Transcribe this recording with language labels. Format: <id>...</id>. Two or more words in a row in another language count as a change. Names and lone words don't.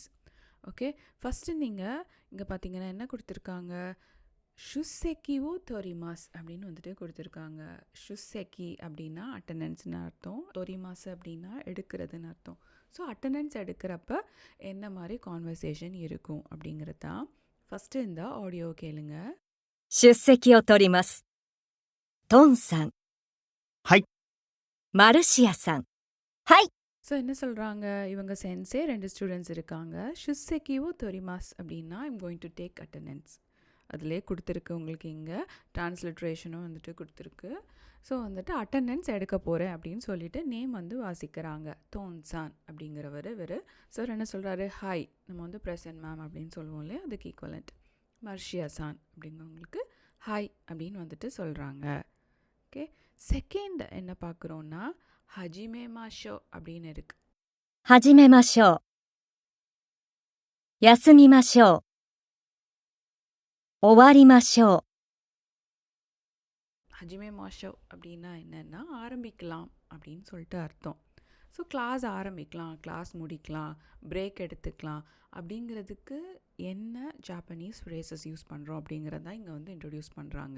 <en>Okay, first</en> <ta>நீங்கள் இங்கே பார்த்தீங்கன்னா என்ன கொடுத்துருக்காங்க,</ta> <ja>出席を取ります</ja> <ta>அப்படின்னு கொடுத்துருக்காங்க. ஷுசெக்கி அப்படின்னா அட்டண்டன்ஸ்னு அர்த்தம், தொரிமாஸ் அப்படின்னா எடுக்கிறதுன்னு அர்த்தம்.</ta> <en>So attendance</en> <ta>எடுக்கிறப்ப என்ன மாதிரி கான்வர்சேஷன் இருக்கும் அப்படிங்கிறது தான். ஃபஸ்ட்டு இந்த ஆடியோ கேளுங்க.</ta> <ja>出席を取ります。トンさん。はい。マルシアさん。はい。</ja> <ta>ஸோ என்ன சொல்கிறாங்க, இவங்க சென்ஸே 2 ஸ்டூடெண்ட்ஸ் இருக்காங்க.</ta> <ja>出席を取ります</ja> <en>அப்படின்னா I'm going to take attendance.</en> <ta>அதிலே கொடுத்துருக்கு உங்களுக்கு, இங்கே ட்ரான்ஸ்லிட்ரேஷனும் கொடுத்துருக்கு.</ta> <en>So attendance</en> <ta>எடுக்க போகிறேன் அப்படின்னு சொல்லிட்டு நேம் வாசிக்கிறாங்க. தோன்சான் அப்படிங்கிறவர் இவர். சார் என்ன சொல்கிறாரு, ஹாய், நம்ம</ta> <en>present ma'am</en> <ta>அப்படின்னு சொல்லுவோம் இல்லையா, அதுக்கு ஈக்குவலண்ட். மர்ஷியாசான் அப்படிங்கிறவங்களுக்கு ஹாய் அப்படின்னு சொல்கிறாங்க.</ta> <en>Okay, second</en> <ta>என்ன பார்க்குறோன்னா</ta> <ja>始めましょう</ja> <ta>அப்படின்னு இருக்கு.</ta> <ja>始めましょう。休みましょう。終わりましょう。始めましょう</ja> <ta>அப்படின்னா என்னென்னா ஆரம்பிக்கலாம் அப்படின்னு சொல்லிட்டு அர்த்தம்.</ta> <en>So class</en> <ta>ஆரம்பிக்கலாம், கிளாஸ் முடிக்கலாம், பிரேக் எடுத்துக்கலாம் அப்படிங்கிறதுக்கு என்ன</ta> <en>Japanese phrases use</en> <ta>பண்ணுறோம் அப்படிங்கிறது தான் இங்கே இன்ட்ரடியூஸ் பண்ணுறாங்க.</ta>